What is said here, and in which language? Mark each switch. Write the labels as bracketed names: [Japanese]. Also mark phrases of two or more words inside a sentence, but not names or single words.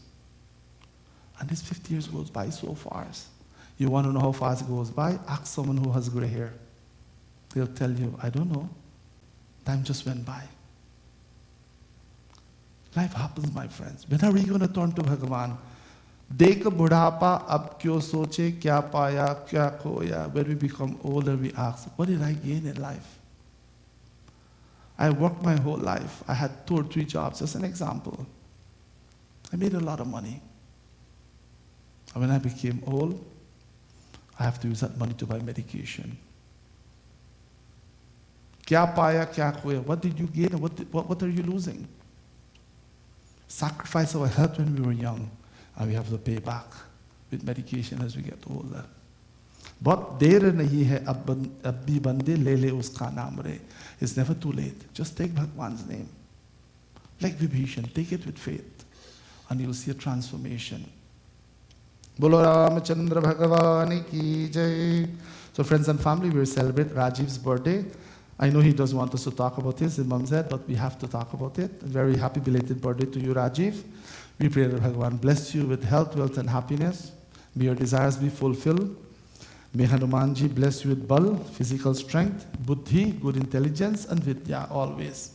[English] And this 50 years goes by so fast. You want to know how fast it goes by? Ask someone who has gray hair. They'll tell you, I don't know. Time just went by. Life happens, my friends. When are we going to turn to Bhagavan? [Hindi] देख बुढ़ापा अब क्यों सोचे, क्या पाया, क्या खोया. [English] When we become older, we ask, what did I gain in life? I worked my whole life. I had 2 or 3 jobs, just an example. I made a lot of money. And when I became old, I have to use that money to buy medication. [Hindi] क्या पाया, क्या खोया. [English] What did you gain and what are you losing? Sacrifice our health when we were young, and we have to pay back with medication as we get older. [Hindi] But देर नहीं है अभी बंदे ले उसका नाम रे. [English] It's never too late. Just take Bhagwan's name. Like Vibhishan, take it with faith, and you'll see a transformation. [Hindi] बोलो रामचंद्र भगवानी की जय. [English] So friends and family, we will celebrate Rajiv's birthday. I know he doesn't want us to talk about this, his mom said, but we have to talk about it. A very happy belated birthday to you, Rajiv. We pray that Bhagavan bless you with health, wealth, and happiness. May your desires be fulfilled. May Hanumanji bless you with bal, physical strength, buddhi, good intelligence, and vidya always.